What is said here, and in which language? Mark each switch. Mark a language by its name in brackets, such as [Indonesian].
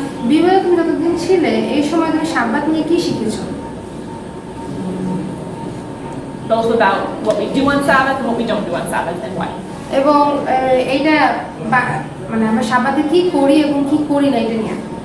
[Bangla] বিওএলে তুমি যতদিন ছিলে এই সময় তুমি সাব্বাত নিয়ে কি শিখেছো? [English] Both about what we do on Sabbath and what we don't do on Sabbath and why. [Bangla] এবং এইটা মানে আমরা সাব্বাতে কি করি এবং কি করি না এটা নিয়ে।